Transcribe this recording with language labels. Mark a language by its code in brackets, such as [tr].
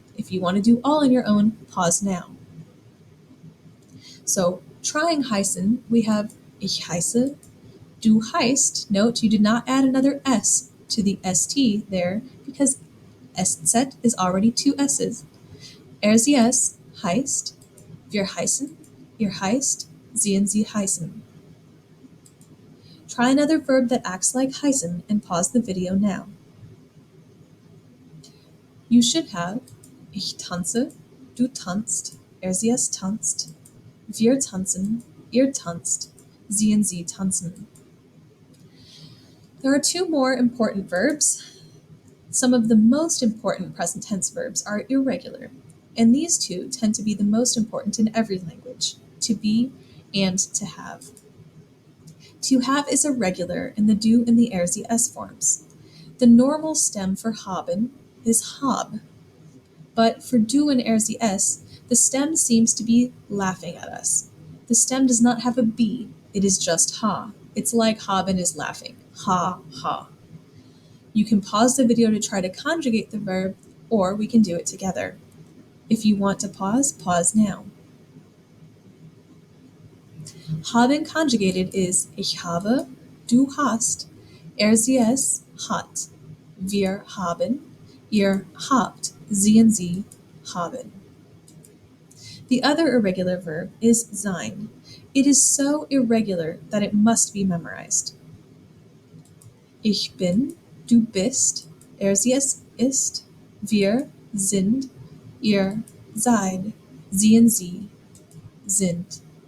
[en] If you want to do all on your own, pause now. So, trying heißen, we have [de] ich heiße, Du heißt, [en] note you did not add another S to the ST there because SZ is already two S's. [de] Sie es heißt, wir heißen, ihr heißt, sie heißen. [en] Try another verb that acts like heißen and pause the video now. You should have [de] ich tanze, du tanzt, sie es tanzt, wir tanzen, ihr tanzt, sie tanzen. [en] There are two more important verbs. Some of the most important present tense verbs are irregular, and these two tend to be the most important in every language, to be and to have. To have is irregular in the du and the sie es forms. The normal stem for haben is hab, but for du and sie es, the stem seems to be laughing at us. The stem does not have a b, it is just ha. It's like haben is laughing, ha, ha. You can pause the video to try to conjugate the verb, or we can do it together. If you want to pause, pause now. [de] Haben [en] conjugated is [de] ich habe, du hast, sie es hat, wir haben, ihr habt, sie haben. [en] The other irregular verb is sein. It is so irregular that it must be memorized. [de] Ich bin, du bist, sie es ist, wir sind, ihr seid, sie sind.